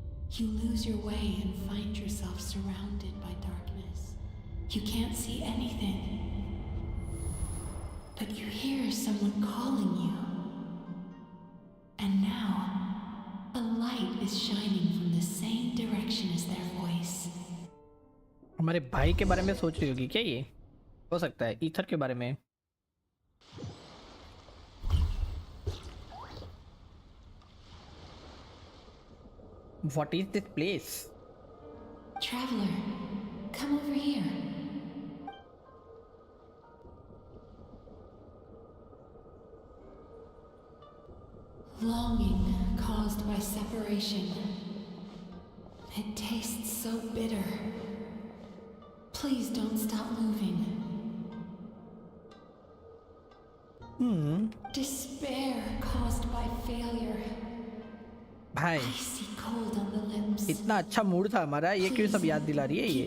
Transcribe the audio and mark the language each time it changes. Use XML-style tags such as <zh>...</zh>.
<en>You lose your way and find yourself surrounded by darkness. You can't see anything. But you hear someone calling you. And now, a light is shining from the same direction as their voice.</en> <hi>हमारे भाई के बारे में सोच रही होगी क्या ये? हो सकता है ईथर के बारे में.</hi> <en>What is this place? Traveler, come over here. Longing caused by separation. It tastes so bitter. Please don't stop moving. Despair caused by failure.</en> <hi>भाई</hi> <en>Icy cold on the lips.</en> <hi>इतना अच्छा मूड था हमारा, ये क्यों सब याद दिला रही है ये?</hi>